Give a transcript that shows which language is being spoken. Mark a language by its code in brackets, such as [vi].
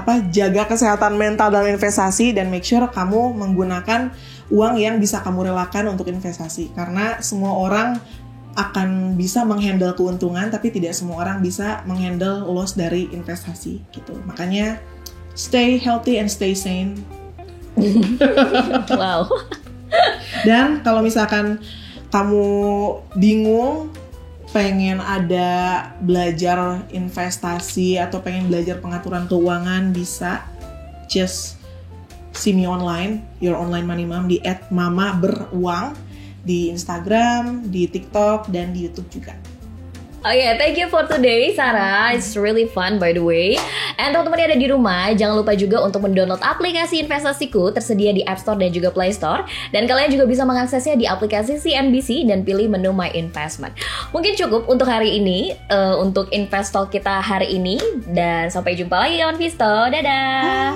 [id] Jaga kesehatan mental dalam investasi dan [en] make sure [id] kamu menggunakan uang yang bisa kamu relakan untuk investasi. Karena semua orang akan bisa menghandle keuntungan, tapi tidak semua orang bisa menghandle loss dari investasi gitu. [en] Makanya stay healthy and stay sane. Wow. [id] Dan kalau misalkan kamu bingung, pengen ada belajar investasi atau pengen belajar pengaturan keuangan, bisa [en] just see me online, your online money mom [id] di @mama_beruang di Instagram, di TikTok, dan di YouTube juga. [en] Oh yeah, thank you for today Sarah. It's really fun by the way. [id] And teman-teman yang ada di rumah, jangan lupa juga untuk mendownload aplikasi investasiku, tersedia di App Store dan juga Play Store. Dan kalian juga bisa mengaksesnya di aplikasi CNBC dan pilih menu My Investment. Mungkin cukup untuk hari ini, untuk Investor kita hari ini. Dan sampai jumpa lagi kawan Visto. Dadah.